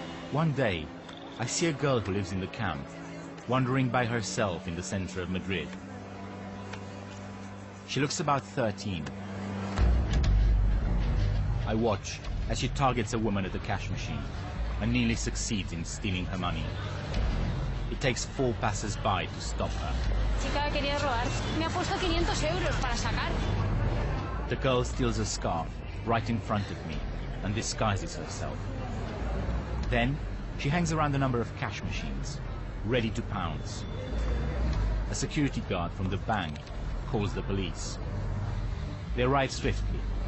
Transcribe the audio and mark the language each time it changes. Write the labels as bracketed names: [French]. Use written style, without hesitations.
[English] One day, I see a girl who lives in the camp, wandering by herself in the center of Madrid. She looks about 13. I watch as she targets a woman at the cash machine and nearly succeeds in stealing her money. It takes 4 passers-by to stop her. [Spanish] Chica quería robar. Me ha puesto 500 euros para sacar. [English] The girl steals a scarf right in front of me and disguises herself. Then she hangs around a number of cash machines, ready to pounce. A security guard from the bank calls the police. They arrive swiftly.